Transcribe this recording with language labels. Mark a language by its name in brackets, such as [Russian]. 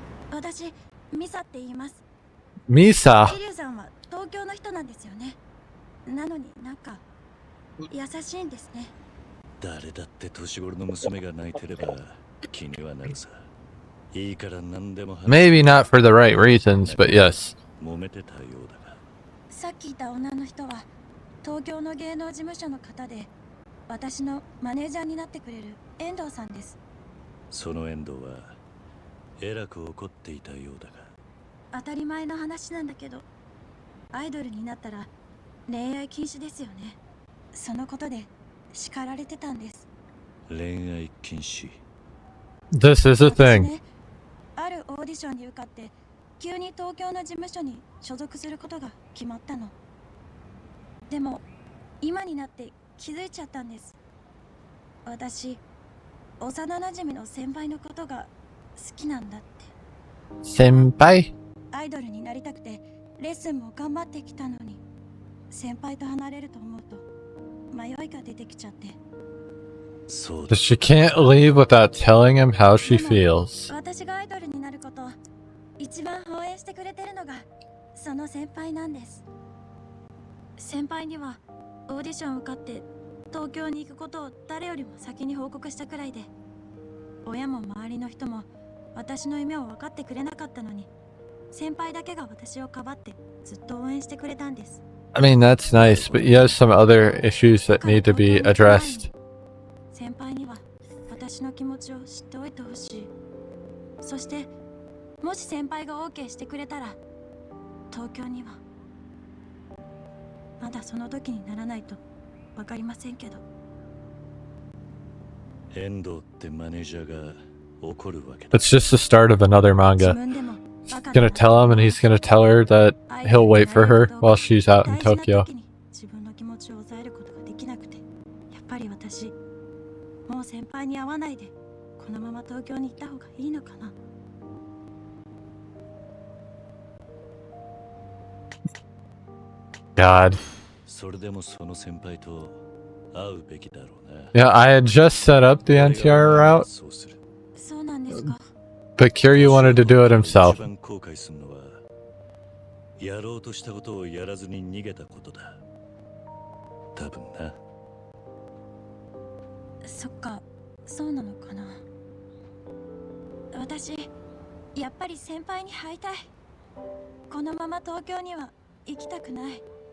[Japanese] 私、ミサって言います。ミサ。桐生さんは東京の人なんですよね。なのになんか優しいんですね。誰だって年頃の娘が泣いてれば気にはなるさ。いいから何でも話す。 [English] Maybe not for the right reasons, but yes. [Japanese] 揉めてたようだが。さっきいた女の人は東京の芸能事務所の方で、私のマネージャーになってくれる遠藤さんです。その遠藤はえらく怒っていたようだが。当たり前の話なんだけど、アイドルになったら恋愛禁止ですよね。そのことで叱られてたんです。恋愛禁止。 [English] This is a thing. [Japanese] ね、あるオーディションに受かって急に東京の事務所に所属することが決まったの。でも今になって気づいちゃったんです。私、幼なじみの先輩のことが好きなんだって。先輩？アイドルになりたくてレッスンも頑張ってきたのに、先輩と離れると思うと迷いが出てきちゃって。そうだ。 [English] She can't leave without telling him how she feels. [Japanese] 私がアイドルになることを一番応援してくれてるのがその先輩なんです。先輩にはオーディション受かって東京に行くことを誰よりも先に報告したくらいで、親も周りの人も私の夢を分かってくれなかったのに、先輩だけが私をかばってずっと応援してくれたんです。 [English] I mean, that's nice, but he has some other issues that need to be addressed. [Japanese] 先輩には私の気持ちを知っておいてほしい。そしてもし先輩が OK してくれたら、東京にはまだその時にならないと分かりませんけど。遠藤ってマネージャーが怒るわけだ。 [English] It's just the start of another manga. He's gonna tell him and he's gonna tell her that he'll wait for her while she's out in Tokyo. [Japanese] 自分の気持ちを抑えることができなくて、やっぱり私、もう先輩に会わないでこのまま東京に行った方がいいのかな。 [English] God. [Japanese] それでもその先輩と会うべきだろうな。 [English] Yeah, I had just set up the NTR route, [Japanese] そうなんですか。 [English] but Kiryu wanted to do it himself. [Japanese] 一番後悔するのは、やろうとしたことをやらずに逃げたことだ。多分な。そっか、そうなのかな。私、やっぱり先輩に会いたい。このまま東京には行きたくない。